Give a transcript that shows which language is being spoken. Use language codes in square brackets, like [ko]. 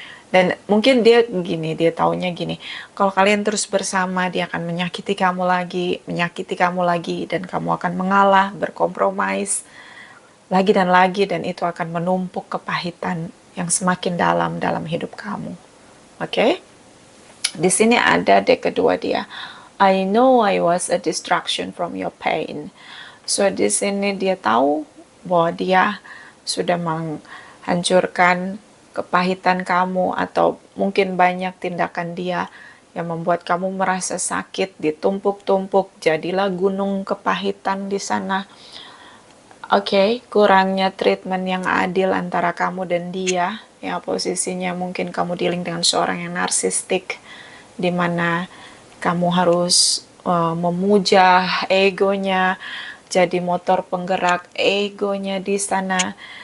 [id] Dan mungkin dia taunya gini, kalau kalian terus bersama, dia akan menyakiti kamu lagi, dan kamu akan mengalah, berkompromis, lagi dan lagi, dan itu akan menumpuk kepahitan yang semakin dalam hidup kamu. Oke? Di sini ada deck kedua dia. [en] I know I was a distraction from your pain. [id] So di sini dia tahu bahwa dia sudah menghancurkan kepahitan kamu, atau mungkin banyak tindakan dia yang membuat kamu merasa sakit, ditumpuk-tumpuk, jadilah gunung kepahitan di sana. Oke, kurangnya treatment yang adil antara kamu dan dia, ya posisinya mungkin kamu dealing dengan seorang yang narsistik, di mana kamu harus memuja egonya, jadi motor penggerak egonya di sana.